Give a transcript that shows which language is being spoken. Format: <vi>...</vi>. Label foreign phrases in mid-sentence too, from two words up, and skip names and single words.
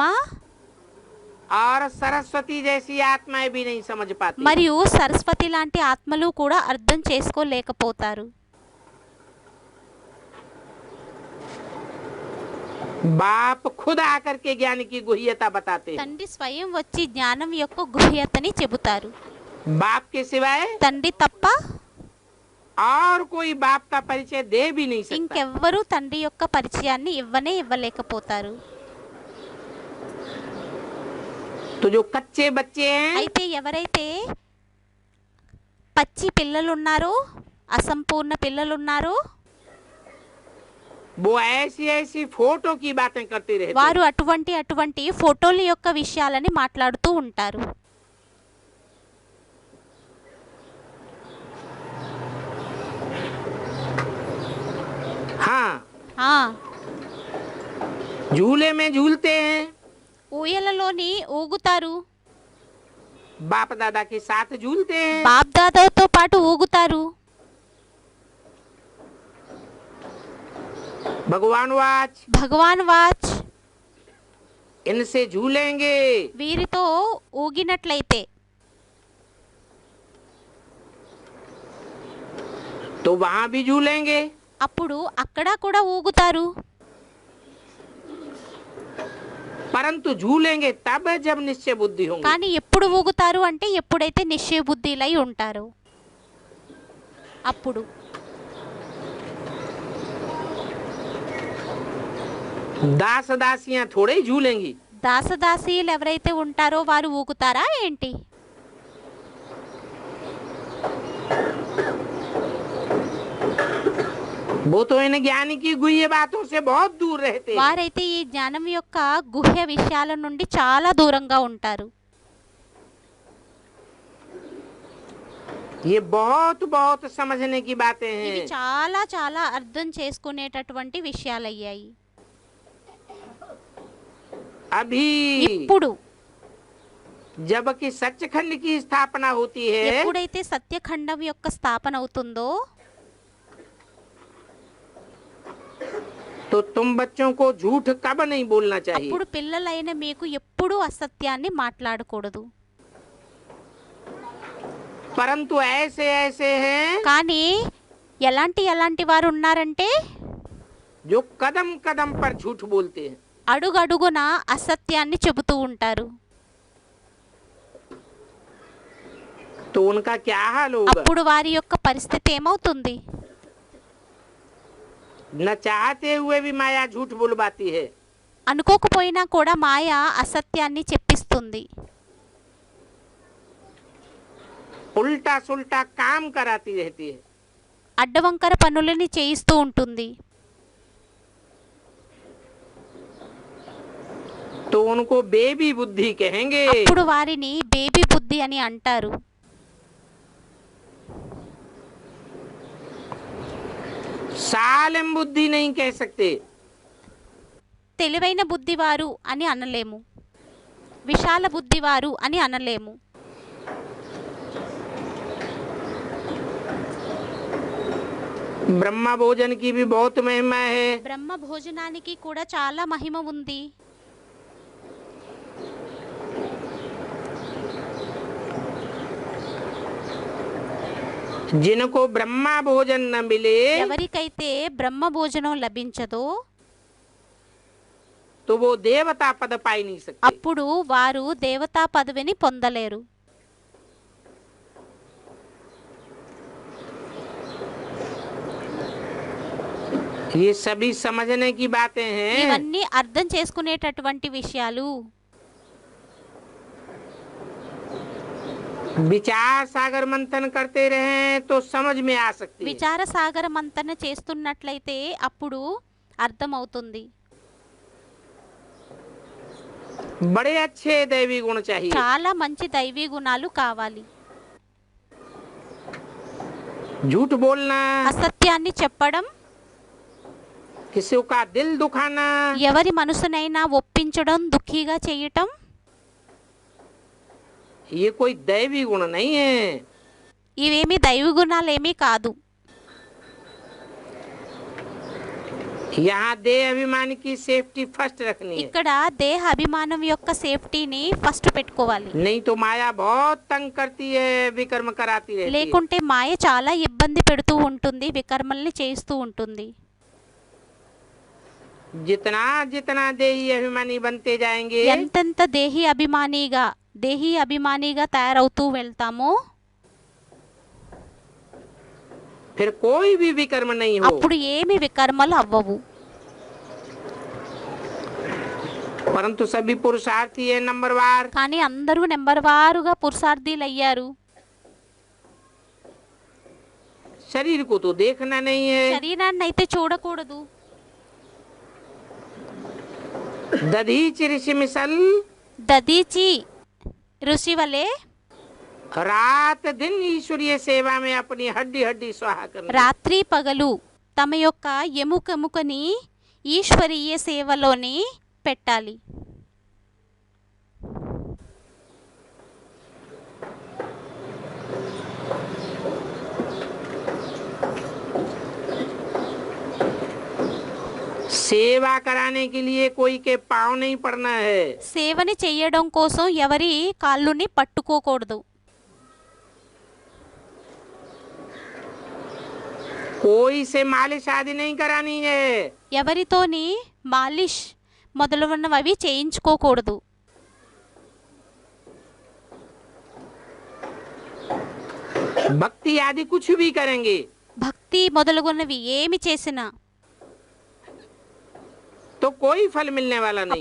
<hi>और सरस्वती जैसी आत्माएं भी नहीं समझ पाती।</hi> <te>మరియు సరస్వతి లాంటి ఆత్మలు కూడా అర్థం చేసుకోలేకపోతారు.</te> <hi>बाप खुद आकर के ज्ञान की गुह्यता बताते हैं।</hi> <te>తండ్రి స్వయం వచ్చి జ్ఞానం యొక్క గుహ్యతని చెబుతారు.</te> <hi>बाप के सिवाय</hi> <te>తండ్రి తప్ప</te> <hi>और कोई बाप का परिचय दे भी नहीं सकता।</hi> <te>ఇంకెవ్వరూ తండ్రి యొక్క పరిచయాన్ని ఇవ్వలేకపోతారు.</te> <hi>तो जो कच्चे बच्चे हैं</hi> <te>అయితే ఎవరైతే పచ్చి పిల్లలున్నారో, అసంపూర్ణ పిల్లలున్నారో,</te> <hi>वो ऐसी ऐसी फोटो की बातें करते रहते हैं।</hi> <te>వారు అటువంటి ఫోటోల యొక్క విషయాలని మాట్లాడుతూ ఉంటారు.</te> <hi>हाँ,</hi> <te>ఆ</te> <hi>झूले में झूलते हैं,</hi> <te>ఊయలలోని ఊగుతారు,</te> <hi>बाप दादा के साथ झूलते हैं।</hi> <te>బాప్ దాదాతో పాటు ఊగుతారు.</te> <hi>भगवान वाच</hi> <te>భగవాన్ వాచ్</te> <hi>इनसे झूलेंगे</hi> <te>వీరితో ఊగినట్లయితే</te> <hi>तो वहां भी झूलेंगे।</hi> <te>అప్పుడు అక్కడ కూడా ఊగుతారు.</te> <hi>परंतु झूलेंगे तब जब निश्चय बुद्धि होंगे।</hi> <te>కానీ ఎప్పుడు ఊగుతారు అంటే ఎప్పుడైతే నిశ్చయ బుద్ధిలై ఉంటారో అప్పుడు.</te> <hi>दास दासियां थोड़े ही झूलेंगी।</hi> <te>దాసదాసీలు ఎవరైతే ఉంటారో వారు ఊగుతారా ఏంటి?</te> <hi>वो तो इन ज्ञानी की गुह्य बातों से बहुत दूर रहते हैं।</hi> <te>వారైతే ఈ జ్ఞానం యొక్క గుహ్య విషయాల నుండి చాలా దూరంగా ఉంటారు.</te> <hi>ये बहुत बहुत समझने की बातें</hi> <te>ఇవి</te> <hi>हैं।</hi> <te>చాలా చాలా అర్థం చేసుకునేటటువంటి విషయాలయ్యాయి.</te> <hi>अभी</hi> <te>ఇప్పుడు</te> <hi>जबकि सचखंड की स्थापना होती है</hi> <te>ఎప్పుడైతే సత్యఖండం యొక్క స్థాపన అవుతుందో</te> <hi>तो तुम बच्चों को झूठ कब नहीं बोलना चाहिए।</hi> <te>అప్పుడు పిల్లలైన మీకు ఎప్పుడూ అసత్యాన్ని మాట్లాడకూడదు.</te> <hi>परंतु ऐसे ऐसे हैं</hi> <te>కానీ ఎలాంటి వారు ఉన్నారంటే</te> <hi>जो कदम कदम पर झूठ बोलते हैं।</hi> <te>అడుగడుగున అసత్యాన్ని చెబుతూ ఉంటారు.</te> <hi>तो उनका क्या हाल होगा।</hi> <te>అప్పుడు వారి యొక్క పరిస్థితి ఏమవుతుంది?</te> <hi>न चाहते हुए भी माया झूठ बुलवाती है।</hi> <te>అనుకోకపోయినా కూడా మాయ అసత్యాన్ని చెప్పిస్తుంది.</te> <hi>उल्टा सुल्टा काम कराती रहती है।</hi> <te>అడ్డవంకర పనులని చేయిస్తూ ఉంటుంది.</te> <hi>तो उनको बेबी बुद्धि कहेंगे।</hi> <te>అప్పుడు వారిని బేబీ బుద్ధి అని అంటారు.</te> <hi>सालिम बुद्धि नहीं कह सकते।</hi> <te>తెలివైన బుద్ధివారు అని అనలేము, విశాల బుద్ధివారు అని అనలేము.</te> <hi>ब्रह्मा भोजन की भी बहुत महिमा है।</hi> <te>బ్రహ్మ భోజనానికి కూడా చాలా మహిమ ఉంది.</te> <hi>जिनको ब्रह्मा भोजन न मिले</hi> <te>ఎవరికైతే బ్రహ్మ భోజనం లభించదో</te> <hi>तो वो देवता पद पाई नहीं सकते।</hi> <te>అప్పుడు వారు దేవతా పదవిని పొందలేరు.</te> <hi>ये सभी समझने की बातें हैं।</hi> <te>ఇవన్నీ అర్థం చేసుకునేటటువంటి విషయాలు.</te> <hi>विचार सागर मंथन करते रहे तो समझ में आ सकती है।</hi> <te>విచార సాగర మంతన చేస్తున్నట్లయితే అప్పుడు అర్థమవుతుంది.</te> <hi>बड़े अच्छे दैवी गुण चाहिए।</hi> <te>చాలా మంచి దైవీ గుణాలు కావాలి.</te> <hi>झूठ बोलना,</hi> <te>అసత్యాన్ని చెప్పడం,</te> <hi>किसी का दिल दुखाना,</hi> <te>ఎవరి మనసునైనా ఒప్పించడం, దుఃఖీగా చేయటం</te> <hi>ये कोई दैवी गुण नहीं है।</hi> <te>ఇవేమి దైవ గుణాలేమీ కాదు.</te> <hi>यहाँ देह अभिमान की</hi> <en>safety first</en> <hi>रखनी है।</hi> <te>ఇక్కడ దేహ అభిమానం యొక్క సేఫ్టీని ఫస్ట్ పెట్టుకోవాలి.</te> <hi>नहीं तो माया बहुत तंग करती है, विकर्म कराती रहती है।</hi> <te>లేకుంటే మాయ చాలా ఇబ్బంది పెడుతూ ఉంటుంది, వికర్మల్ని చేస్తూ ఉంటుంది.</te> <hi>जितना जितना देही अभिमानी बनते जाएंगे</hi> <te>ఎంతెంత దేహీ అభిమానిగా తయారవుతూ వెళ్తామో</te> <hi>फिर कोई भी विकर्म नहीं हो।</hi> <te>అప్పుడు ఏమి వికర్మలు అవ్వవు.</te> <hi>परंतु सभी पुरुषार्थी है नंबरवार।</hi> <te>కానీ అందరూ నెంబర్ వారుగా పురుషార్థీలు అయ్యారు.</te> <hi>शरीर को तो देखना नहीं है।</hi> <te>శరీరాన్ని అయితే చూడకూడదు.</te> <hi>दधीच ऋषि मिसल</hi> <te>దదీచి ఋషి వలె</te> <hi>रात दिन ईश्वरीय सेवा में अपनी हड्डी हड्डी स्वाहा करनी।</hi> <te>రాత్రి పగలు తమ యొక్క ఎముకని ఈశ్వరీయ సేవలోని పెట్టాలి.</te> <hi>सेवा कराने के लिए कोई के पाँव नहीं पड़ना है।</hi> <te>సేవని చేయడం కోసం ఎవరి కాళ్ళుని పట్టుకోకూడదు.</te> <hi>कोई से मालिश आदि नहीं करानी है।</hi> <te>ఎవరితోని మాలిష్ మొదలగునవి చేయించుకోకూడదు.</te> <hi>भक्ति आदि कुछ भी करेंगे</hi> <te>భక్తి మొదలగునవి ఏమి చేసినా</te> <hi>तो कोई फल मिलने वाला नहीं।</hi>